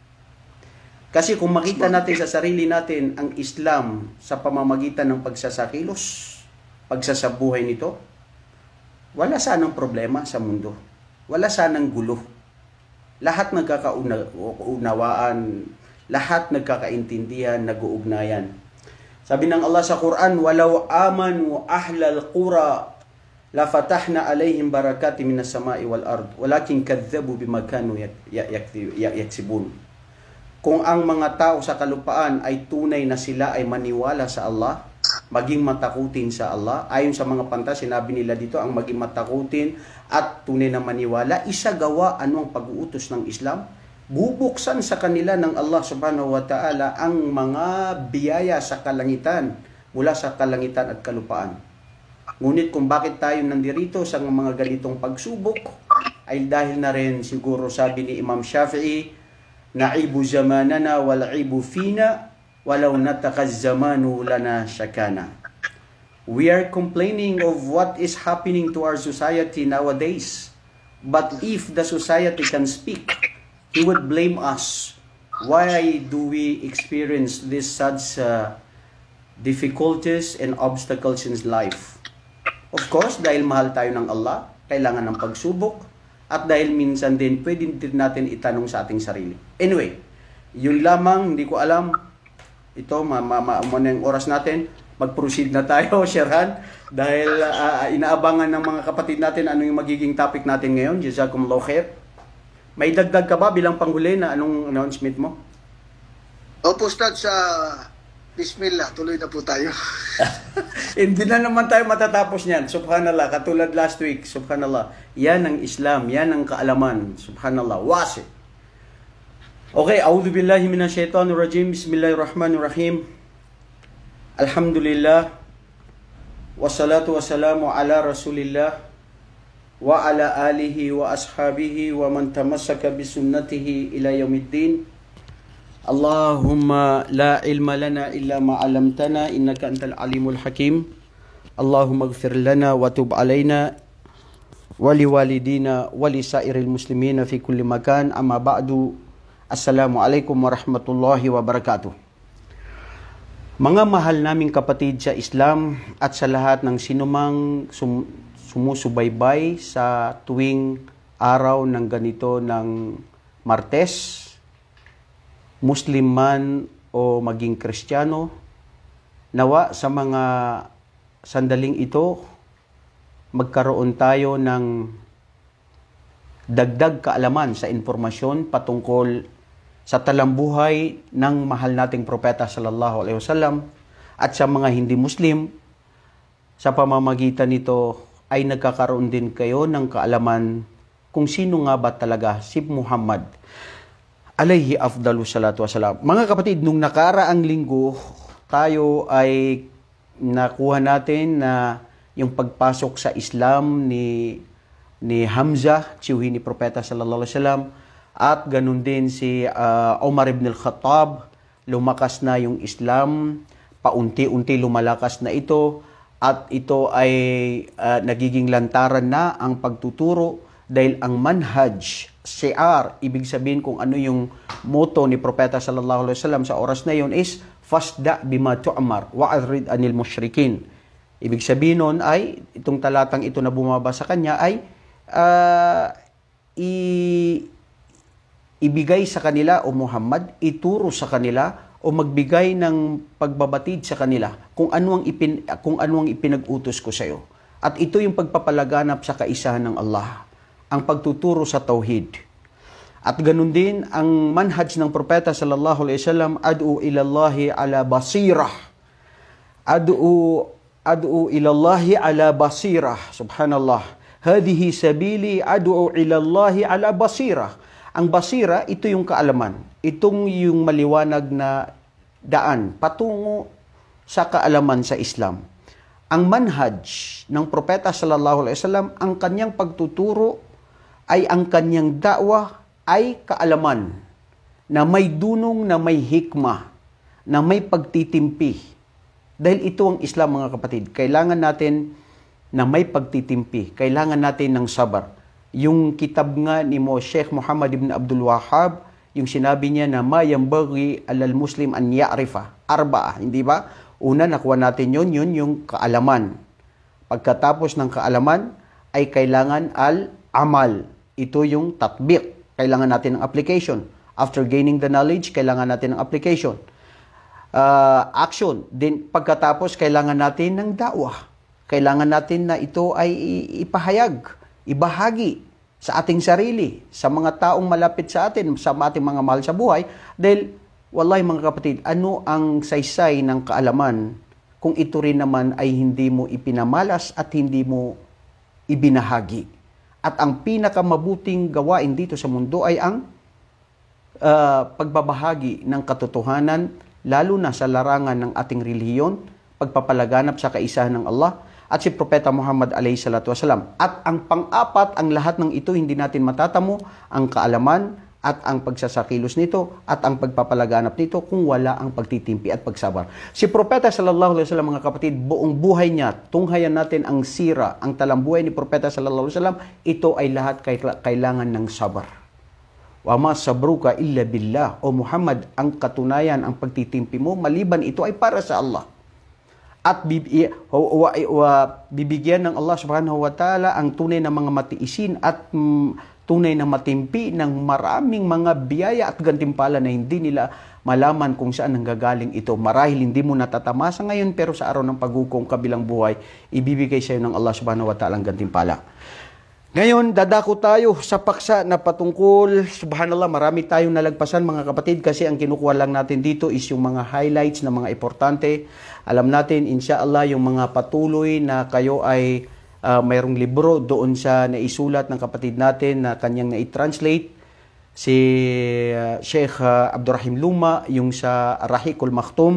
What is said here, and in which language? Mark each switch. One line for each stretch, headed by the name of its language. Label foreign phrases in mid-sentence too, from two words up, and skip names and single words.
Filipino: Kasi kung makita natin sa sarili natin ang Islam sa pamamagitan ng pagsasakilos, pagsasabuhay nito, wala sanang problema sa mundo. Wala sanang gulo. Lahat nagkakaunawaan, lahat nagkakaintindihan, nag-uugnayan. Sabi ng Allah sa Quran,
Arabic: "ولو آمنوا أهل القرى لفتحنا عليهم بركات من السماء والأرض ولكن كذبوا بما كانوا يكسبون."
Filipino: Kung ang mga tao sa kalupaan ay tunay na sila ay maniwala sa Allah, maging matakutin sa Allah, ayon sa mga panta, sinabi nila dito, ang maging matakutin at tunay na maniwala, isagawa ano ang pag-uutos ng Islam, bubuksan sa kanila ng Allah
Arabic: سبحانه وتعالى
Filipino: ang mga biyaya sa kalangitan, mula sa kalangitan at kalupaan. Ngunit kung bakit tayo nandirito sa mga ganitong pagsubok, ay dahil na rin siguro, sabi ni Imam Shafi'i,
Arabic: "نعيب زماننا والعيب فينا ولو نطق الزمان لنا شكانا."
English: We are complaining of what is happening to our society nowadays. But if the society can speak, he would blame us. Why do we experience this such difficulties and obstacles in life? Of course,
Filipino: dahil mahal tayo ng Allah, kailangan ng pagsubok, at dahil minsan din pwede din natin itanong sa ating sarili. Anyway, yun lamang, hindi ko alam. Ito, muna yung oras natin. Mag-proceed na tayo, Sherhan, dahil inaabangan ng mga kapatid natin ano yung magiging topic natin ngayon.
Arabic: جزاكم الله خير.
Filipino: May dagdag ka ba bilang panghuli na anong announcement mo? Opo, Ustad, sa Bismillah, tuloy na po tayo. Hindi na naman tayo matatapos niyan. Subhanallah, katulad
English: last week,
Filipino: subhanallah. Yan ang Islam, yan ang kaalaman. Subhanallah, wasi.
Arabic: Okay, أعوذ بالله من الشيطان الرجيم بسم الله الرحمن الرحيم. الحمد لله والصلاة والسلام على رسول الله وعلى آله وأصحابه ومن تمسك بسنته إلى يوم الدين. اللهم لا علم لنا إلا ما علمتنا إنك أنت العليم الحكيم. اللهم اغفر لنا وتب علينا ولوالدينا ولسائر المسلمين في كل مكان. أما بعد. السلام عليكم ورحمة الله وبركاته.
Filipino: Mga mahal naming kapatid sa Islam at sa lahat ng sinumang sumusubaybay sa tuwing araw ng ganito ng Martes, Muslim man o maging Kristiyano, nawa sa mga sandaling ito, magkaroon tayo ng dagdag kaalaman sa informasyon patungkol sa talambuhay ng mahal nating propeta
Arabic: صلى الله عليه وسلم,
Filipino: at sa mga hindi Muslim, sa pamamagitan nito ay nagkakaroon din kayo ng kaalaman kung sino nga ba talaga si Muhammad
Arabic: عليه أفضل الصلاة والسلام.
Filipino: Mga kapatid, nung nakaraang linggo tayo ay nakuha natin na yung pagpasok sa Islam ni Hamzah, tiyuhin ni Propeta
Arabic: صلى الله عليه وسلم,
Filipino: at ganun din si Umar ibn al-Khattab, lumakas na yung Islam, paunti-unti lumalakas na ito, at ito ay nagiging lantaran na ang pagtuturo dahil ang manhaj, shi'ar, ibig sabihin kung ano yung motto ni Propeta
Arabic: صلى الله عليه وسلم
Filipino: sa oras na yon is
Arabic: فاصدع بما تؤمر وأعرض عن المشركين.
Filipino: Ibig sabihin nun ay itong talatang ito na bumaba sa kanya ay ibigay sa kanila o Muhammad, ituro sa kanila o magbigay ng pagbabatid sa kanila kung ano ang ipinag-utos ko sa iyo. At ito yung pagpapalaganap sa kaisahan ng Allah, ang pagtuturo sa tauhid. At ganun din ang manhaj ng Propeta
Arabic: صلى الله عليه وسلم, أدعو إلى الله على بصيرة. أدعو إلى الله على بصيرة. Subhanallah. هذه سبيلي أدعو إلى الله على بصيرة.
Filipino: Ang basira, ito yung kaalaman. Itong yung maliwanag na daan patungo sa kaalaman sa Islam. Ang manhaj ng Propeta
Arabic: صلى الله عليه وسلم,
Filipino: ang kanyang pagtuturo ay ang kanyang da'wah ay kaalaman na may dunong, na may hikmah, na may pagtitimpi. Dahil ito ang Islam, mga kapatid. Kailangan natin na may pagtitimpi. Kailangan natin ng sabar. Yung kitab nga ni Sheikh Muhammad ibn Abdul Wahhab, yung sinabi niya na
Arabic: ما ينبغي على المسلم أن يعرف أربعة,
Filipino: hindi ba? Una, nakuha natin yun yung kaalaman. Pagkatapos ng kaalaman ay kailangan al-amal. Ito yung tatbiq. Kailangan natin ng application.
English: After gaining the knowledge,
Filipino: kailangan natin ng application. Action. Then pagkatapos kailangan natin ng da'wah. Kailangan natin na ito ay ipahayag, ibahagi sa ating sarili, sa mga taong malapit sa atin, sa ating mga mahal sa buhay. Dahil, wallahi mga kapatid, ano ang saysay ng kaalaman kung ito rin naman ay hindi mo ipinamalas at hindi mo ibinahagi? At ang pinakamabuting gawain dito sa mundo ay ang pagbabahagi ng katotohanan, lalo na sa larangan ng ating relihiyon, pagpapalaganap sa kaisahan ng Allah at si Propeta Muhammad
Arabic: عليه الصلاة والسلام.
Filipino: At ang pang-apat, ang lahat ng ito hindi natin matatamo, ang kaalaman at ang pagsasakilos nito at ang pagpapalaganap nito kung wala ang pagtitimpi at pagsabar. Si Propeta
Arabic: صلى الله عليه وسلم,
Filipino: mga kapatid, buong buhay niya, tunghayan natin ang sira, ang talambuhay ni Propeta
Arabic: صلى الله عليه وسلم,
Filipino: ito ay lahat kailangan ng sabar.
Arabic: وما صبرك إلا بالله.
Filipino: O Muhammad, ang katunayan, ang pagtitimpi mo, maliban ito ay para sa Allah. At bibigyan ng Allah
Arabic: سبحانه وتعالى
Filipino: ang tunay na mga matiisin at tunay na matimpi ng maraming mga biyaya at gantimpala na hindi nila malaman kung saan nanggagaling ito. Marahil hindi mo natatamasa ngayon, pero sa araw ng paghukom kabilang buhay, ibibigay sa iyo ng Allah
Arabic: سبحانه وتعالى
Filipino: ang gantimpala. Ngayon, dadako tayo sa paksa na patungkol, subhanallah, marami tayong nalagpasan mga kapatid, kasi ang kinukuha lang natin dito is yung mga highlights na mga importante. Alam natin, insyaAllah, yung mga patuloy na kayo ay mayroong libro doon sa naisulat ng kapatid natin na kanyang na-translate, si Sheikh Abdurrahim Luma, yung sa Rahiqul Maktum.